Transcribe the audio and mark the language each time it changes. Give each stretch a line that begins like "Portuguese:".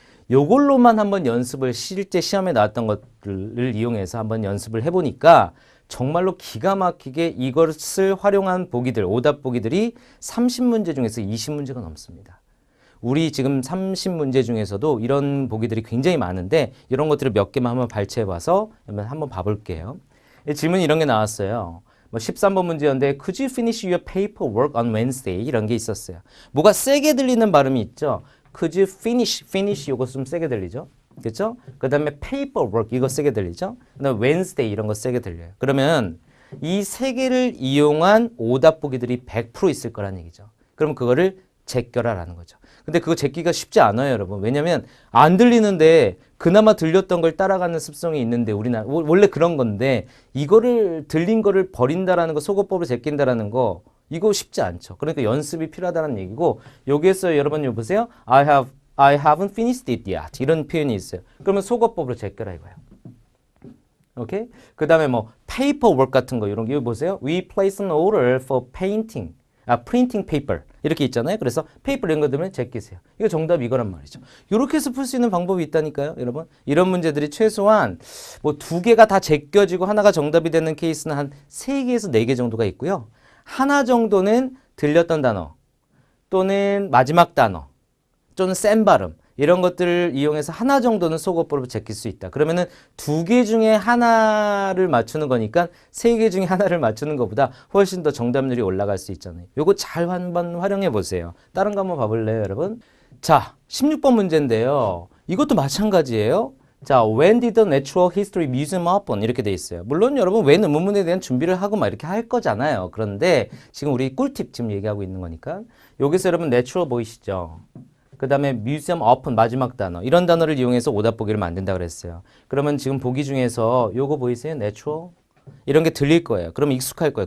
Korean: 요걸로만 한번 연습을 실제 시험에 나왔던 것들을 이용해서 한번 연습을 해보니까 정말로 기가 막히게 이것을 활용한 보기들, 오답 보기들이 30문제 중에서 20문제가 넘습니다. 우리 지금 30문제 중에서도 이런 보기들이 굉장히 많은데 이런 것들을 몇 개만 한번 발췌해봐서 한번 봐볼게요. 질문이 이런 게 나왔어요. 13번 문제였는데
English: Could you finish your paperwork on Wednesday?
Korean: 이런 게 있었어요. 뭐가 세게 들리는 발음이 있죠.
English: Could you finish
Korean: 이거 좀 세게 들리죠. 그렇죠? 그 다음에 paperwork 이거 세게 들리죠. 그 다음에 Wednesday 이런 거 세게 들려요. 그러면 이 세 개를 이용한 오답 보기들이 100% 있을 거란 얘기죠. 그럼 그거를 제껴라라는 거죠. 근데 그거 제끼기가 쉽지 않아요, 여러분. 왜냐면 안 들리는데 그나마 들렸던 걸 따라가는 습성이 있는데 우리나라 원래 그런 건데 이거를 들린 거를 버린다라는 거, 속어법을 제낀다라는 거 이거 쉽지 않죠. 그러니까 연습이 필요하다는 얘기고 여기에서 여러분 이거 보세요.
English: I haven't finished it yet.
Korean: 이런 표현이 있어요. 그러면 속어법으로 제껴라 이거예요. 오케이? 그 다음에 뭐 paperwork 같은 거 이런 거 이거 보세요.
English: We place an order for printing paper
Korean: 이렇게 있잖아요. 그래서 paper 이런 거 들으면 제끼세요. 이거 정답 이거란 말이죠. 이렇게 해서 풀 수 있는 방법이 있다니까요, 여러분. 이런 문제들이 최소한 뭐 2개가 다 제껴지고 하나가 정답이 되는 케이스는 한 3개에서 4개 정도가 있고요. 하나 정도는 들렸던 단어 또는 마지막 단어 또는 센 발음 이런 것들을 이용해서 하나 정도는 속어법으로 제낄 수 있다. 그러면은 두 개 중에 하나를 맞추는 거니까 세 개 중에 하나를 맞추는 것보다 훨씬 더 정답률이 올라갈 수 있잖아요. 요거 잘 한번 활용해 보세요. 다른 거 한번 봐볼래요, 여러분? 자, 16번 문제인데요. 이것도 마찬가지예요.
English: 자, when did the Natural History Museum open?
Korean: 이렇게 돼 있어요. 물론 여러분 when 의문문에 대한 준비를 하고 막 이렇게 할 거잖아요. 그런데 지금 우리 꿀팁 지금 얘기하고 있는 거니까 여기서 여러분 natural 보이시죠? 그 다음에 museum open 마지막 단어 이런 단어를 이용해서 오답 보기를 만든다 그랬어요. 그러면 지금 보기 중에서 요거 보이세요? natural? 이런 게 들릴 거예요. 그러면 익숙할 거예요.